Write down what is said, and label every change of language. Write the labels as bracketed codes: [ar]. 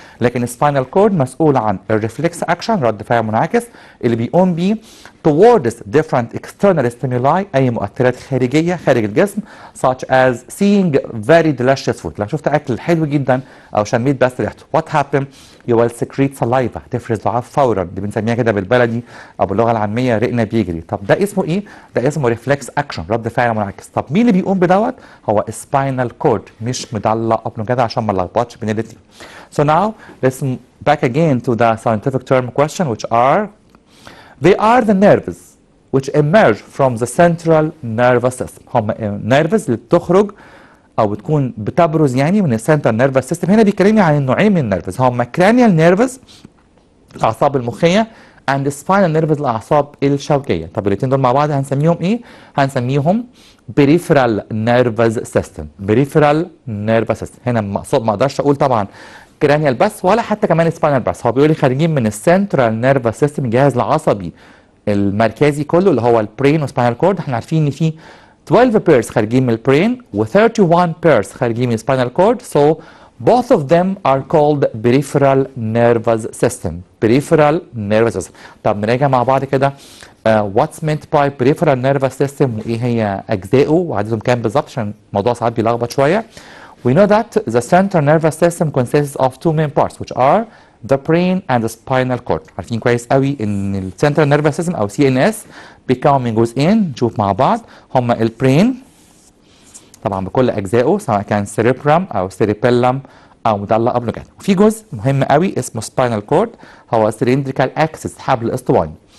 [ar] لكن spinal cord مسؤول عن الريفلكس اكشن رد فعل منعكس اللي بيقوم بيه [en] towards different external stimuli [ar] اي مؤثرات خارجيه خارج الجسم [en] such as seeing very delicious food. [ar] لو شفت اكل حلو جدا او شميت بس ريحته [en] what happen you will secrete saliva [ar] تفرز لعاب فورا. دي بنسميها كده بالبلدي او باللغه العاميه رقنا بيجري. طب ده اسمه ايه؟ ده اسمه ريفلكس اكشن رد فعل منعكس. طب مين اللي بيقوم بدوت؟ هو spinal cord مش medulla oblongata عشان ما نلخبطش بين الاثنين. [en] So now let's back again to the scientific term question which are they are the nerves which emerge from the central nervous system. [ar] هم nerves اللي بتخرج او بتكون بتبرز يعني من السنترال نيرفس سيستم. هنا بيكلمني عن النوعين من النيرفز هم cranial nerves الاعصاب المخيه and spinal nerves الاعصاب الشوكيه. طب الاثنين دول مع بعض هنسميهم ايه؟ هنسميهم peripheral nervous system. [en] peripheral nervous system. [ar] هنا مقصود ما اقدرش اقول طبعا cranial بس ولا حتى كمان spinal بس. هو بيقول لي خارجين من السنترال نيرفس سيستم الجهاز العصبي المركزي كله اللي هو البرين وسباينال كورد. احنا عارفين ان في 12 pairs خارجين من البرين و 31 pairs خارجين من spinal cord. [en] So both of them are called peripheral nervous system. Peripheral nervous system. [ar] طب نراجع مع بعض كده [en] what's meant by peripheral nervous system [ar] وايه هي اجزائه وعددهم كام بالظبط عشان الموضوع ساعات بيلخبط شويه. [en] We know that the central nervous system consists of two main parts which are the brain and the spinal cord. [ar] عارفين كويس قوي ان ال central nervous system او CNS بيتكون من جزئين نشوف مع بعض هما البرين طبعا بكل اجزائه سواء كان سيريبرام او سيريبيلم او مدلة قبل كده. وفي جزء مهم قوي اسمه spinal cord هو cylindrical axis حبل الاسطواني.